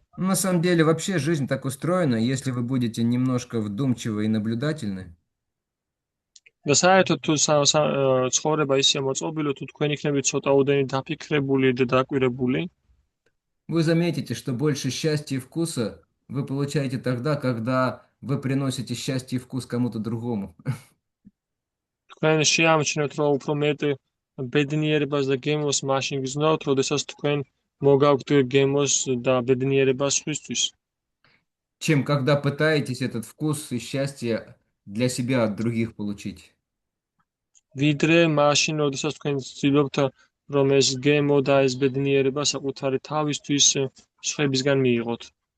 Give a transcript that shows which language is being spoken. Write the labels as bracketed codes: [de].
[ru] На самом деле, вообще жизнь так устроена, если вы будете немножко вдумчивы и наблюдательны, [ka] და საერთოდ თუ ცხოვრება ისე მოწყობილო, თუ თქვენ იქნებით ცოტაოდენი დაფიქრებული და დაკვირებული, [ru] вы заметите, что больше счастья и вкуса вы получаете тогда, когда вы приносите счастье и вкус кому-то другому. [ka] თქვენ შეამჩნევთ, რომ უფრო მეტ ბედნიერებას და გემოს მაშინ გრძნობთ, როდესაც თქვენ მოგაქვთ გემოს და ბედნიერებას სხვისთვის. [ru] Чем когда пытаетесь этот вкус и счастье для себя от других получить. [ka] ვიდრე მაშინ, როდესაც თქვენ ვცდილობთ, რომ ეს გემო და ეს ბედნიერება საკუთარი თავისთვის სხვებისგან მიიღოთ.